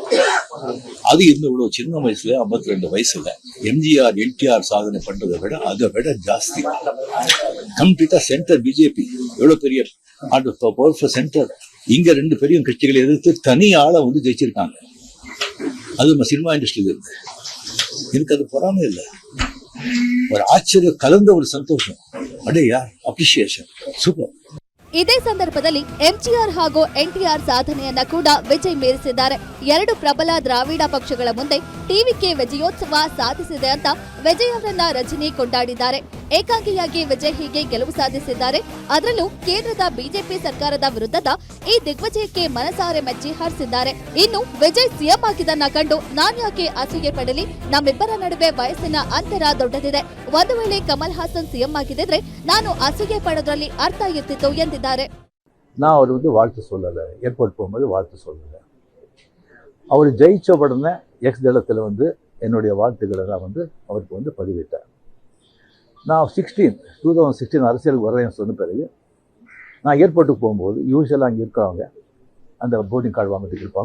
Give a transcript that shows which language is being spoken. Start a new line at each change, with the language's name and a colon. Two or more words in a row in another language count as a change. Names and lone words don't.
Tamil: அது இருந்த இவ்வளவு சின்ன வயசுல 52 வயசுல எம்ஜிஆர் என்டிஆர் சாதனை பண்றதை விட அதை விட ஜாஸ்தி
English: completa center
Tamil: பிஜேபி எவ்வளவு பெரிய
English: powerful center.
Tamil: இங்க 2 பெரிய கட்சிகளை எதிர்த்து தனி ஆளை ஜெயிச்சிருக்காங்க. அது நம்ம
English: cinema industryla
Tamil: இருந்து எனக்கு அது பொறாமை இல்லை, ஒரு ஆச்சரியம் கலந்த ஒரு சந்தோஷம்.
English: அடையா appreciation super.
Kannada: ಇದೇ ಸಂದರ್ಭದಲ್ಲಿ ಎಂಜಿಆರ್ ಹಾಗೂ ಎನ್ಟಿಆರ್ ಸಾಧನೆಯನ್ನ ಕೂಡ ವಿಜಯ್ ಮೀರಿಸಿದ್ದಾರೆ. 2 ಪ್ರಬಲ ದ್ರಾವಿಡ ಪಕ್ಷಗಳ ಮುಂದೆ ಟಿವಿಕೆ ವಿಜಯೋತ್ಸವ ಸಾಧಿಸಿದೆ ಅಂತ ವಿಜಯ್ ಅವರನ್ನ ರಜನಿ ಕೊಂಡಾಡಿದ್ದಾರೆ. ಏಕಾಂಗಿಯಾಗಿ ವಿಜಯ್ ಹೀಗೆ ಗೆಲುವು ಸಾಧಿಸಿದ್ದಾರೆ. ಅದರಲ್ಲೂ ಕೇಂದ್ರದ ಬಿಜೆಪಿ ಸರ್ಕಾರದ ವಿರುದ್ಧದ ಈ ದಿಗ್ವಿಜಯಕ್ಕೆ ಮನಸಾರೆ ಮೆಚ್ಚಿ ಹರಿಸಿದ್ದಾರೆ. ಇನ್ನು ವಿಜಯ್ ಸಿಎಂ ಆಗಿದ್ದನ್ನ ಕಂಡು ನಾನ್ಯಾಕೆ ಅಸೂಯೆ ಪಡಲಿ, ನಮ್ಮಿಬ್ಬರ ನಡುವೆ ವಯಸ್ಸಿನ ಅಂತರ ದೊಡ್ಡದಿದೆ. ಒಂದು ವೇಳೆ ಕಮಲ್ ಹಾಸನ್ ಸಿಎಂ ಆಗಿದ್ದರೆ ನಾನು ಅಸೂಯೆ ಪಡೋದ್ರಲ್ಲಿ ಅರ್ಥ ಇರ್ತಿತ್ತು ಎಂದಿದ್ದಾರೆ.
Tamil: நான் அவர் வாழ்த்து சொல்லலை, ஏர்போர்ட் போகும்போது வாழ்த்து சொல்லலை. அவர் ஜெயிச்ச உடனே எக்ஸ் தளத்தில் என்னுடைய வாழ்த்துக்களை நான் அவருக்கு பதிவிட்டேன். நான் 2016 அரசியலுக்கு வரேன்னு சொன்ன பிறகு நான் ஏர்போர்ட்டுக்கு போகும்போது யூஸ்வலாக அங்கே இருக்கிறவங்க அந்த
English: boarding card
Tamil: வாங்கிட்டு இருப்பாங்க.